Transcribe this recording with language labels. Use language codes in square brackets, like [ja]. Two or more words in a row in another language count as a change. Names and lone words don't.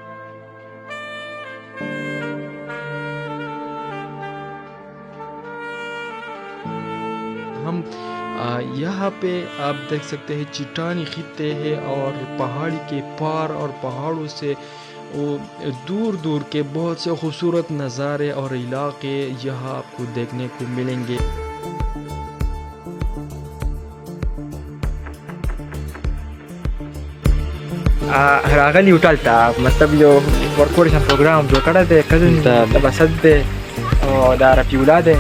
[ur] ہم یہاں پہ آپ دیکھ سکتے ہیں چٹانی خطے ہیں اور پہاڑی کے پار اور پہاڑوں سے وہ دور دور کے بہت سے خوبصورت نظارے اور علاقے یہاں آپ کو دیکھنے کو ملیں گے. [ps] راغلی هوټل ته مطلب یو ورکوړیشن پروګرام جوړ کړی دی، کزن د بسط دی او د رفیع الله دی.